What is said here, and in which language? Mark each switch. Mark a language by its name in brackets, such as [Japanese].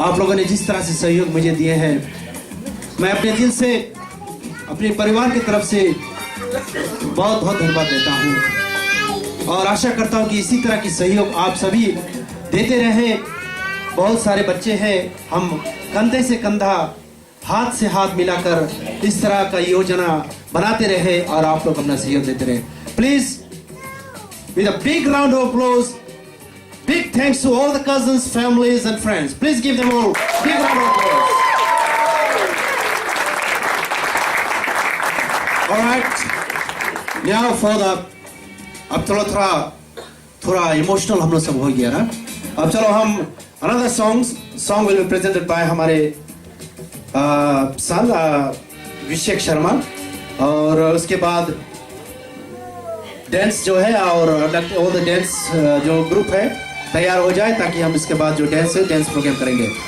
[Hindi] आप लोगों ने जिस तरह से सहयोग मुझे दिए हैं, मैं अपने दिल से अपने परिवार की तरफ से बहुत बहुत धन्यवाद देता हूँ, और आशा करता हूँ कि इसी तरह की सहयोग आप सभी देते रहें। बहुत सारे बच्चे हैं, हम कंधे से कंधा, हाथ से हाथ मिलाकर इस तरह का योजना बनाते रहे, और आप लोग अपना सहयोग देते रहे। [English] Please with a big round of applause, big thanks to all the cousins, families and friends. Please give them all big round of applause. All right, now for the, [Hindi] अब चलो थोड़ा इमोशनल हम लोग सब हो गया ना। अब चलो हम [English] another song will be presented by [Hindi] हमारे सन अभिषेक शर्मा, और उसके बाद डांस जो है, और [English] all the [Hindi] डांस जो ग्रुप है तैयार हो जाए, ताकि हम इसके बाद जो डांस है डांस प्रोग्राम करेंगे।